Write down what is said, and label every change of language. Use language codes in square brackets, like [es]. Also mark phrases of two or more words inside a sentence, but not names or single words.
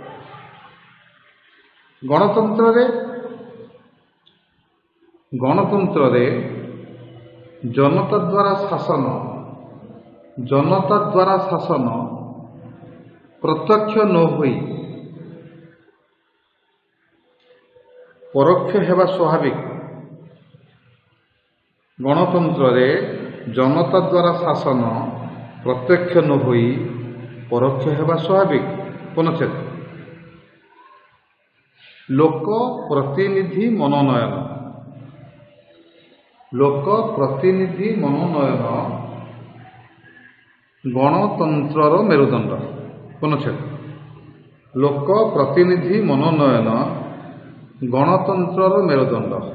[or] ଗଣତନ୍ତ୍ରରେ ଜନତା ଦ୍ୱାରା ଶାସନ ପ୍ରତ୍ୟକ୍ଷ ନ ହୋଇ ପରୋକ୍ଷ ହେବା ସ୍ୱାଭାବିକ। ଗଣତନ୍ତ୍ରରେ ଜନତା ଦ୍ୱାରା ଶାସନ ପ୍ରତ୍ୟକ୍ଷ ନ ହୋଇ ପରୋକ୍ଷ ହେବା ସ୍ୱାଭାବିକ, ପୁନଶ୍ଚ ଲୋକ ପ୍ରତିନିଧି ମନୋନୟନ, ଗଣତନ୍ତ୍ରର ମେରୁଦଣ୍ଡ, ପୁନଶ୍ଚ ଲୋକ ପ୍ରତିନିଧି ମନୋନୟନ ଗଣତନ୍ତ୍ରର ମେରୁଦଣ୍ଡ।